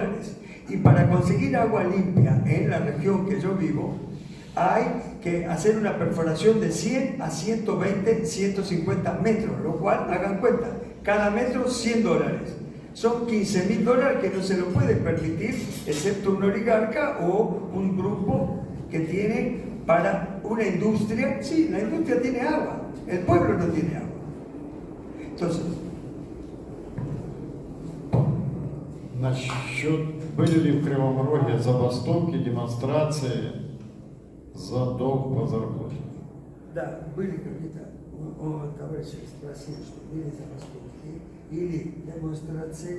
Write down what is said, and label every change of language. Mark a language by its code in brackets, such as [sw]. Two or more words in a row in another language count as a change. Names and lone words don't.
[es] Y para conseguir agua limpia en la región que yo vivo, hay que hacer una perforación de 100 a 120, 150 metros, lo cual, hagan cuenta, cada metro $100. Son $15.000 que no se lo puede permitir, excepto un oligarca o un grupo que tiene para una industria. Sí, la industria tiene agua, el pueblo no tiene agua. Entonces, [ru] насчет, были ли в Кривом Роге забастовки, демонстрации за долг по зарплате? да, были какие-то, товарищи спросили, что были забастовки или демонстрации.